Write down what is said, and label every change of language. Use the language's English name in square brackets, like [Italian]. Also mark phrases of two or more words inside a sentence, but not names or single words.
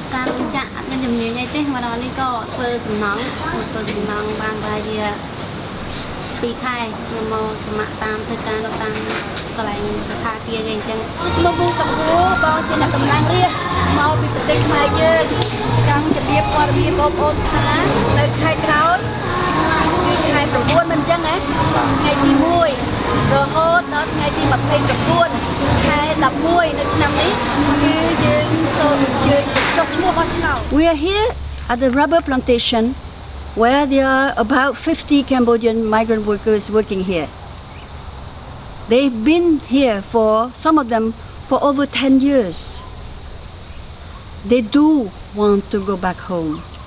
[Khmer] ខ្ញុំការចាក់អត់មានជំនាញអីទេមកដល់នេះក៏ធ្វើសំណងបានប្រហែលជា2ខែខ្ញុំមកស្ម័គ្រតាមធ្វើការនៅតាមកន្លែងសភាគារគេអញ្ចឹងខ្ញុំពូកំពូបងជាអ្នកតំណាងរាស្ត្រមកពីប្រទេសខ្មែរយើងចង់ជម្រាបព័ត៌មានបងប្អូនថានៅខែក្រោយគឺខែ9មិនអញ្ចឹងណាថ្ងៃទី1រហូតដល់ថ្ងៃទី 29ខែ11នៅឆ្នាំនេះគឺយើងសូមអញ្ជើញចុះឈ្មោះបោះឆ្នោត [English] We are here at the rubber plantation where there are about 50 Cambodian migrant workers working here. They've been here for, some of them, for over 10 years. They do want to go back home.